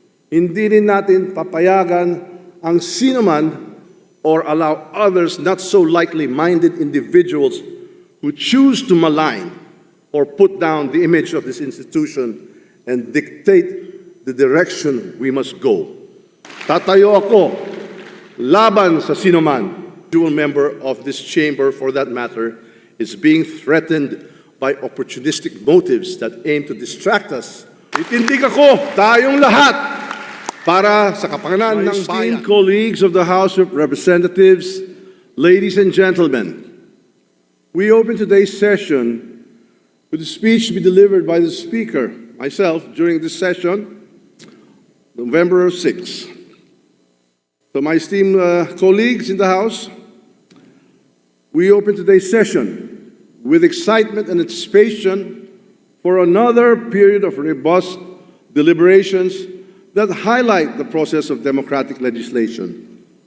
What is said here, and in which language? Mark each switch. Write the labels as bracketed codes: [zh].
[tl] Hindi rin natin papayagan ang sinuman [en] or allow others not so likely-minded individuals who choose to malign or put down the image of this institution and dictate the direction we must go. [tl] Tatayo ako laban sa sinuman. [en] Dual member of this chamber, for that matter, is being threatened by opportunistic motives that aim to distract us. [tl] Itindig ako, tayong lahat, para sa kapakanan ng bayan. [en] Colleagues of the House of Representatives, ladies and gentlemen, we open today's session with a speech to be delivered by the Speaker, myself, during this session, November 6. So my esteemed colleagues in the House, we open today's session with excitement and anticipation for another period of robust deliberations that highlight the process of democratic legislation.